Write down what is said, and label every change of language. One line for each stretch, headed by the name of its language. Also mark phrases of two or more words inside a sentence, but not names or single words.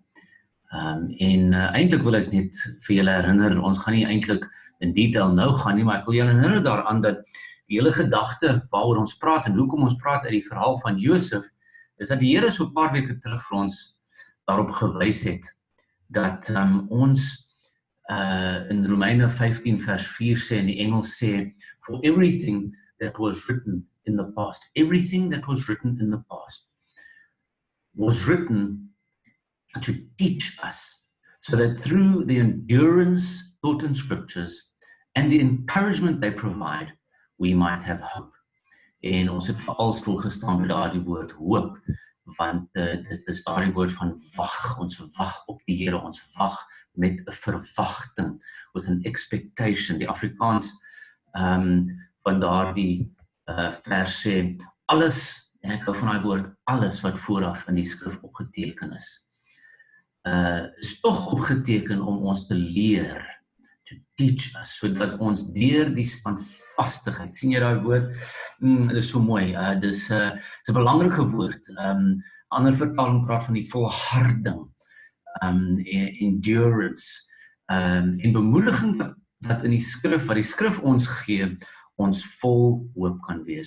Afrikaans: Eintlik wil ek net vir julle herinner, ons gaan nie eintlik in detail nou gaan nie, maar ek wil julle herinner daaraan dat die hele gedagte waaroor ons praat en hoekom ons praat uit die verhaal van Josef, is dat die Here so 'n paar weke terug vir ons daarop gewys het dat ons in Romeine 15 vers 4 sê, in die Engels sê,
English: for everything that was written in the past, everything that was written in the past was written to teach us, so that through the endurance taught in scriptures and the encouragement they provide, we might have hope.
Afrikaans: En ons het veral stilgestaan by daardie woord hoop, want dit is daardie woord van wag, ons wag op die Here, ons wag met 'n verwagting,
English: with an expectation.
Afrikaans: Die Afrikaans van daardie vers sê, alles, en ek hou van daai woord, alles wat vooraf in die skrif opgeteken is tog opgeteken om ons te leer,
English: to teach us,
Afrikaans: sodat ons deur die standvastigheid, sien jy daai woord? Dit is so mooi, dis 'n belangrike woord. Ander vertaling praat van die volharding, endurance, en bemoediging wat in die skrif, wat die skrif ons gee, ons vol hoop kan wees.